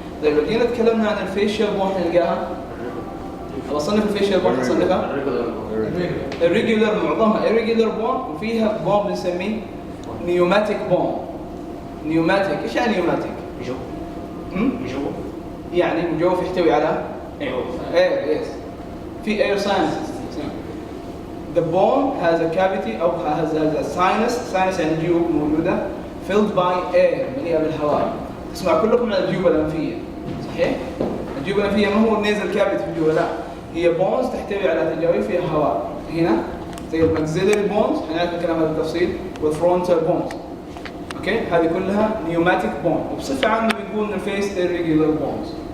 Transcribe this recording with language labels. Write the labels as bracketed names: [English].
[Arabic] طيب لو جينا تكلمنا عن الفيشيال بون حنلقاها ابغى اصنف الفيشيال بون حنصنفها الريجولار، معظمها irregular بون وفيها بون بنسميه نيوماتيك بون. نيوماتيك ايش يعني نيوماتيك؟ مجوف يعني مجوف يحتوي على air yes في air sinuses. [English] The bone has a cavity [Arabic] أو [English] has a sinus [Arabic] يعني جيوب موجودة [English] filled by air [Arabic] مليئة بالهواء. تسمع كلكم عن الجيوب الأنفية صحيح؟ الجيوب الأنفية ما هو النيزل كافيتي في الجوا لا، هي بونز تحتوي على تجاويف فيها هواء. هنا زي الماكسيلري بونز هنعرف الكلام هذا بالتفصيل والفرونتال بونز. اوكي هذه كلها نيوماتيك بون وبصفة عامة بنقول الفيس irregular بونز.